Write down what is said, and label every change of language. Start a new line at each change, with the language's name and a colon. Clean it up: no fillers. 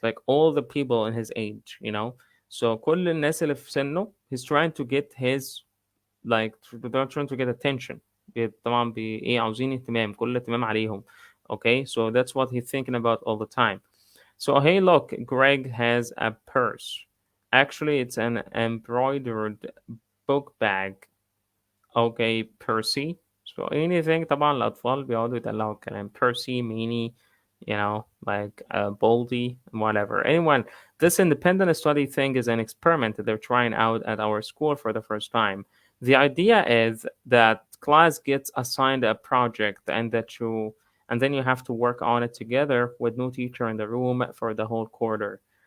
English: Like all the people in his age, you know. So
Arabic: كل الناس اللي في سنه,
English: he's trying to get his like they're trying to get attention.
Arabic: طبعا ايه عاوزين اهتمام, كل اهتمام عليهم.
English: Okay, so that's what he's thinking about all the time. So hey, look, Greg has a purse. Actually, it's an embroidered book bag. Okay, Percy. So anything
Arabic: طبعا الأطفال بيقعدوا يدلعوا الكلام.
English: Percy, Meanie, you know, like Boldy, whatever. Anyone, this independent study thing is an experiment that they're trying out at our school for the first time. The idea is that class gets assigned a project and then you have to work on it together with no teacher in the room for the whole quarter.